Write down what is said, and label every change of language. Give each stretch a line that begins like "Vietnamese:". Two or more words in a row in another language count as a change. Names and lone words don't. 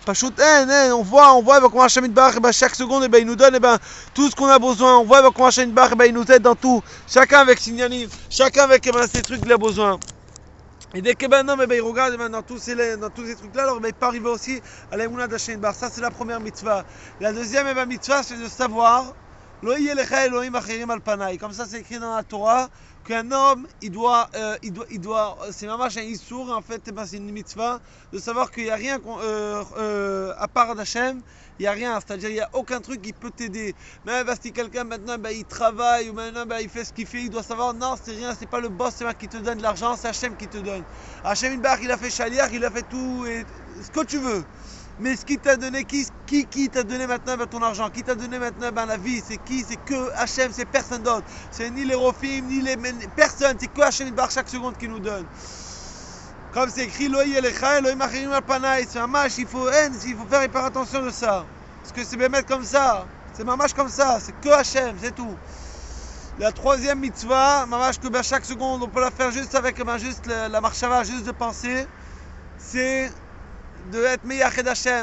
French: Pachout, on voit comment
Hebrew: השם יתברך,
French: chaque seconde, il nous donne tout ce qu'on a besoin. On voit comment
Hebrew: השם יתברך,
French: il nous aide dans tout. Chacun avec ses nianim, chacun avec ces trucs qu'il a besoin. Et dès que il regarde dans tous ces trucs là, alors il peut arriver aussi à la Emouna d'
Hebrew: השם יתברך.
French: Ça c'est la première mitzvah. La deuxième mitzvah, c'est de savoir
Hebrew: לא יהיה לך אלהים אחרים על פני.
French: Comme ça c'est écrit dans la Torah qu'un homme il doit c'est mamash un issour en fait c'est une mitzvah de savoir qu'il n'y a rien à part d'Hachem. Il n'y a rien, c'est-à-dire il n'y a aucun truc qui peut t'aider. Même si quelqu'un maintenant il travaille ou maintenant il fait ce qu'il fait, il doit savoir non, c'est rien, c'est pas le boss c'est moi qui te donne de l'argent, c'est Hachem qui te donne.
Hebrew: השם יתברך
French: il a fait Shaliach, il a fait tout et ce que tu veux. Mais ce qui t'a donné, qui t'a donné maintenant ton argent, qui t'a donné maintenant la vie, c'est qui? C'est que Hachem, c'est personne d'autre. C'est ni les Rofim, ni les personne, c'est que
Hebrew: השם יתברך
French: chaque seconde qui nous donne. Comme c'est écrit,
Hebrew: לא יהיה לך אלהים אחרים על פני.
French: C'est mamash, il faut faire hyper attention de ça. Parce que c'est bien mettre comme ça. C'est mamash comme ça. C'est que Hachem, c'est tout. La troisième mitzvah, mamash que chaque seconde, on peut la faire juste avec juste la marshava, juste de penser. C'est de être
Hebrew: מייחד השם.